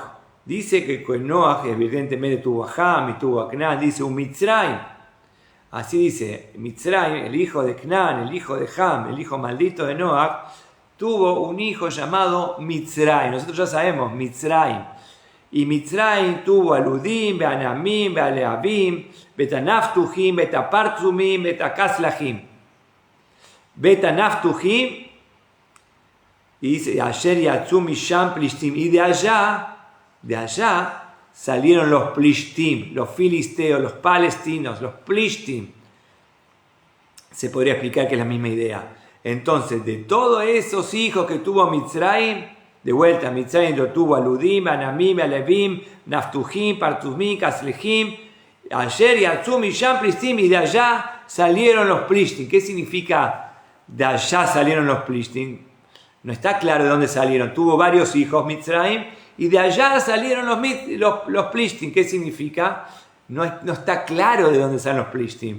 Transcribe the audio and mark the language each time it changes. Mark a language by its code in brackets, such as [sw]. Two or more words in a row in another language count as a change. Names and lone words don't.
[es] Dice que con Noaj evidentemente tuvo a Ham y tuvo a Canaán. Dice un Mitzrayim. Así dice, Mitzrayim, el hijo de Canaán, el hijo de Ham, el hijo maldito de Noaj, tuvo un hijo llamado Mitzrayim. Nosotros ya sabemos, Mitzrayim. Y Mitzrayim tuvo a Ludim, a Anamim, a Leabim, a Naftuhim, a Partzumim, a Kaslahim. Beta Naftuhim, y dice, [he] אשר יצאו משם פלשתים. [es] Y de allá salieron los Plishtim, los filisteos, los palestinos, los Plishtim. Se podría explicar que es la misma idea. Entonces, de todos esos hijos que tuvo Mitzrayim, de vuelta, Mitzrayim lo tuvo a Ludim, a Anamim, a Levim, Naftuhim, Partzumim, Kaslehim, [he] אשר יצאו משם פלשתים, [es] y de allá salieron los Plishtim. ¿Qué significa de allá salieron los Plishtim? No está claro de dónde salieron. Tuvo varios hijos, Mitzrayim, y de allá salieron los Plishtim. ¿Qué significa? No está claro de dónde salen los Plishtim.